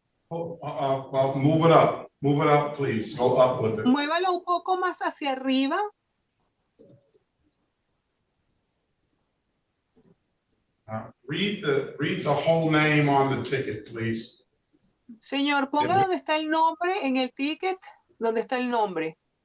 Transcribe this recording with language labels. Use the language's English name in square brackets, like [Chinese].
[English] Well, move it up. Move it up, please. Go up with it. [Spanish] Muévalo un poco más hacia arriba. [English] Read the whole name on the ticket, please. [Spanish] Señor, ponga donde está el nombre en el ticket, donde está el nombre.